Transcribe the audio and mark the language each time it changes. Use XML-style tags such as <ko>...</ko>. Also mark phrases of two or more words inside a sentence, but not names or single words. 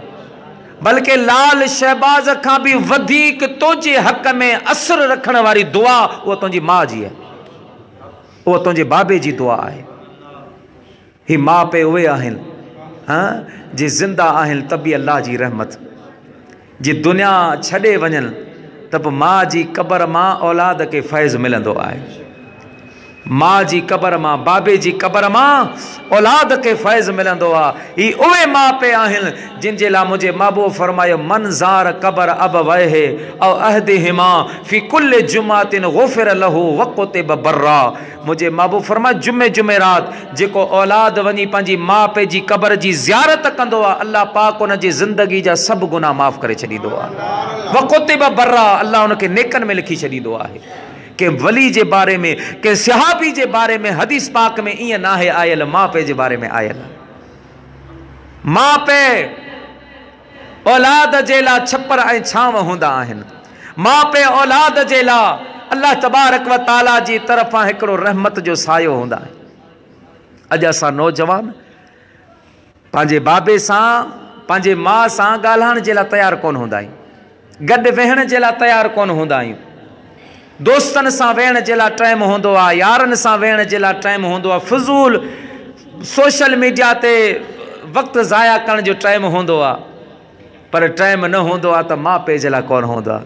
<sd>बल्कि लाल शहबाज खां भी वधीक तुंहिंजे हक़ में असर रखण वारी दुआ उहा तुंहिंजी माउ जी आहे, उहा तुंहिंजे बाबे जी दुआ आहे। ही माउ पीउ उहे आहिनि जे ज़िंदा आहिनि त बि अल्लाह जी रहमत, जे दुनिया छॾे वञनि त पोइ माउ जी क़बर मां औलाद खे फैज़ मिलंदो आहे। माँ जी कबर मां बाबे जी कबर मां औलाद के फैज़ मिलंदो आ। ई उहे माँ पे आहिनि जिन जे लाइ मुंहिंजे महबूब फरमायो</sd> <ar>من زار قبر أبويه أو أحدهما في كل جمعة غفر له وكتب برا.</ar> <sd>मुंहिंजे महबूब फरमायो जुमे जुमे रात जेको औलाद वञी पंहिंजी माँ पे जी कबर जी ज़ियारत कंदो आहे अल्लाह पाक उन जी ज़िंदगी जा सभु गुनाह माफ़ करे छॾींदो आहे।</sd> <ar>وكتب برا</ar> <sd>अल्लाह उनखे नेकनि में लिखी छॾींदो आहे। के वली जे बारे में के सहाबी जे बारे में हदीस पाक में ईअं नाहे आयल, माँ पे जे बारे में आयल। माँ पे औलाद जे लाइ छपर ऐं छांव हूंदा आहिनि। माँ पे औलाद जे लाइ</sd> <ar>الله تبارك وتعالى</ar> <sd>जी तरफ़ां हिकिड़ो रहमत जो सायो हूंदा आहे। अॼु असां नौजवान पंहिंजे बाबे सां पंहिंजे माँ सां ॻाल्हाइण जे लाइ तयारु कोन हूंदा आहियूं, गॾु वेहण जे लाइ तयारु कोन हूंदा आहियूं, दोस्तनि सां वेहण जे लाइ टाइम हूंदो आहे, यारनि सां वेहण जे लाइ टाइम हूंदो आहे, फिज़ूल</sd> <en>social media</en> <sd>ते वक़्तु ज़ाया करण जो टाइम हूंदो आहे, पर टाइम न हूंदो आहे त माउ पीउ जे लाइ कोन हूंदो आहे।</sd>